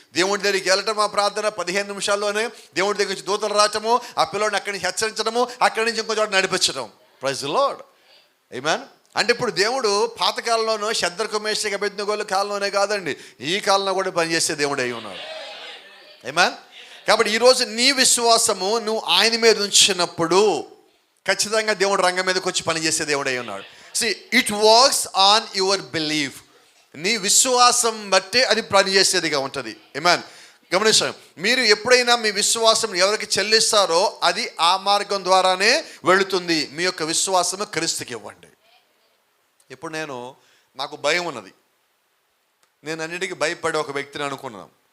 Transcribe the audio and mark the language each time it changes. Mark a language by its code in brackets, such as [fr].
[te] దేవుడి దగ్గరికి వెళ్ళటం ఆ ప్రార్థన 15 నిమిషాల్లోనే దేవుడి దగ్గర నుంచి దూతలు రావటము, ఆ పిల్లోడిని అక్కడి నుంచి హెచ్చరించడము, అక్కడి నుంచి ఇంకో చోట నడిపించడం. [en] Praise the lord. [te] ఆమేన్. అంటే ఇప్పుడు దేవుడు పాతకాలంలోనూ శద్రకు మేషకు అబేద్నెగోల కాలంలోనే కాదండి, ఈ కాలంలో కూడా పనిచేసే దేవుడు అయి ఉన్నాడు. ఆమేన్. కాబట్టి ఈరోజు నీ విశ్వాసము నువ్వు ఆయన మీద ఉంచినప్పుడు ఖచ్చితంగా దేవుడు రంగం మీదకి వచ్చి పనిచేసే దేవుడు అయి ఉన్నాడు. [en] See, it works on your belief. [te] నీ విశ్వాసం బట్టి అది పనిచేసేదిగా ఉంటుంది. ఆమేన్. గమనించండి, మీరు ఎప్పుడైనా మీ విశ్వాసం ఎవరికి చెల్లిస్తారో అది ఆ మార్గం ద్వారానే వెళుతుంది. మీ యొక్క విశ్వాసము క్రీస్తుకి ఇవ్వండి. ఇప్పుడు నాకు భయం ఉన్నది, నేను అన్నిటికీ భయపడే ఒక వ్యక్తిని అనుకున్నాను.